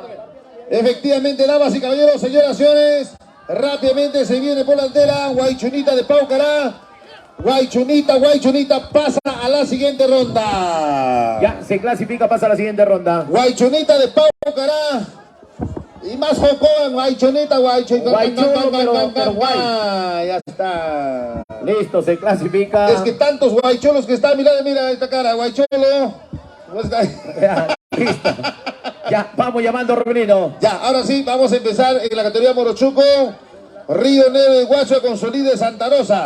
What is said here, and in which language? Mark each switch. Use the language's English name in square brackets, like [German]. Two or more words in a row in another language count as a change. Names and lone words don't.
[Spanish] Efectivamente, damas y caballeros, señoras y señores, rápidamente se viene por la delantera Huachuinita de Paucará. Huachuinita pasa a la siguiente ronda. Ya se clasifica, pasa a la siguiente ronda. Huachuinita de Paucará Y más jocoa, guaychoneta, guaycho. Guaychulo, pero guay. Ya está. Listo, se clasifica. Es que tantos guaycholos que están, mira esta cara, guaycholo. Ya, listo. Ya, vamos llamando a Rebelino. Ya, ahora sí, vamos a empezar en la categoría Morochuco. Río Negro de Guacho con Solí de Santa Rosa.